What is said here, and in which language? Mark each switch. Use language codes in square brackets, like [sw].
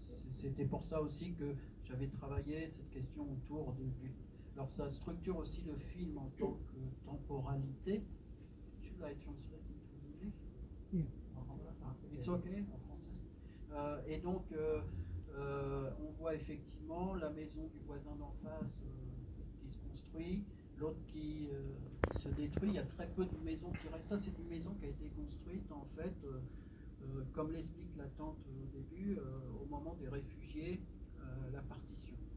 [fr] C'était pour ça aussi que j'avais travaillé cette question autour alors ça structure aussi le film en tant que temporalité. [en] Should I translate into English? Yeah. It's okay [fr] en français. Et donc on voit effectivement la maison du voisin d'en face qui se construit, l'autre qui se détruit. Il y a très peu de maisons qui restent. Ça, c'est une maison qui a été construite en fait, comme l'explique la tante au début, au moment des réfugiés, la partition.